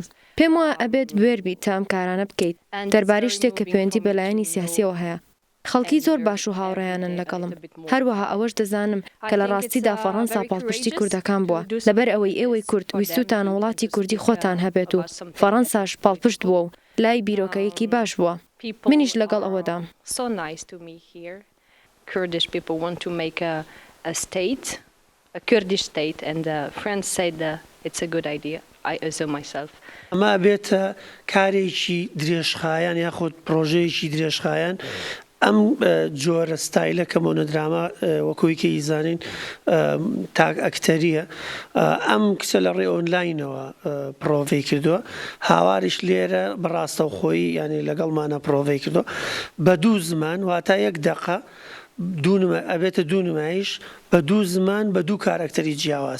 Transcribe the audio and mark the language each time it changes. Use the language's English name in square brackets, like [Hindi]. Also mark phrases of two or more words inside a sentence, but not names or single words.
[Central Kurdish] پێم وایە ئەبێت بێربی تا ئەم کارانە بکەیت دەربارەی شتێک کە پەیوەندی بەلایەنی سیاسیەوە هەیە. خەڵکی زۆر باش و هاوڕێیانن لەگەڵم. هەروەها ئەوەش دەزانم کە لە ڕاستیدا فەڕەنسا پاڵپشتی کوردەکان بووە لەبەر ئەوەی ئێوەی کورد ویستوتان وڵاتی کوردی خۆتان هەبێت و فەڕەنساش پاڵپشت بووە و لای بیرۆکەیەکی باش بووە. منیش لەگەڵ ئەوەدام. [English] So nice to me here. Kurdish people want to make a state, a Kurdish state, and friends said it's a good idea. I also myself. [Central Kurdish] ئەمە بێتە کارێکی درێژخایەن یاخود پرۆژەیەکی درێژخایەن. ئەم جۆرە ستایلە کە مۆنۆدراما وەکوی کە ئیزانین تاک ئەکتەریە، ئەم کچە لە ڕێ ئۆنلاینەوە پرۆڤی کردووە، هاواریش لێرە بەڕاستەوخۆیی یعنی لەگەڵمانە پرۆڤی کردووە بە 2 زمان واتە 1 دقە ئەبێتە 2 نمایش بە 2 زمان بە 2 کارکتەری جیاواز.